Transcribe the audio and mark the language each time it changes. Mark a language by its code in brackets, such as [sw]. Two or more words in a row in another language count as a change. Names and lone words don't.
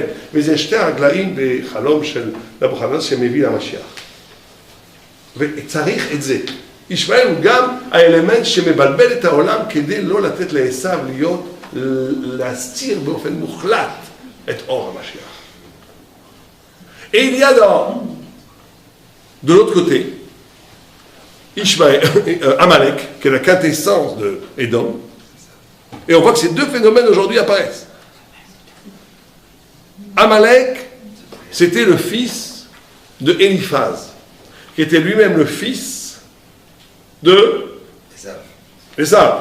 [he] וזה שתי הרגליים בחלום של נבוכדנצר שמביא למשיח. וצריך את זה. ישמעאל הוא גם האלמנט שמבלבל את העולם כדי לא לתת לעשיו להסתיר באופן מוחלט את אור המשיח. [fr] Et il y a de l'autre côté, Amalek, qui est la quintessence de Édom, et on voit que ces deux phénomènes aujourd'hui apparaissent. Amalek, c'était le fils de Éliphaz, qui était lui-même le fils de Esav.